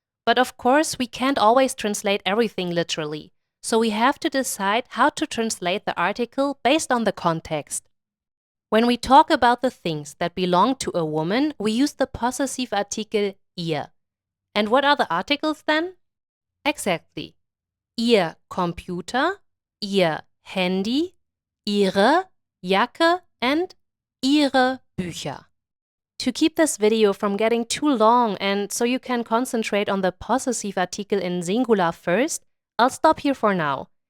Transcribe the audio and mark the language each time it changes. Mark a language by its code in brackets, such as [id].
[en] But of course, we can't always translate everything literally, so we have to decide how to translate the article based on the context. When we talk about the things that belong to a woman, we use the Possessivartikel ihr. And what are the articles then? Exactly. [de] Ihr Computer, ihr Handy, ihre Jacke, and ihre Bücher. [en] To keep this video from getting too long and so you can concentrate on the Possessivartikel in Singular first, I'll stop here for now.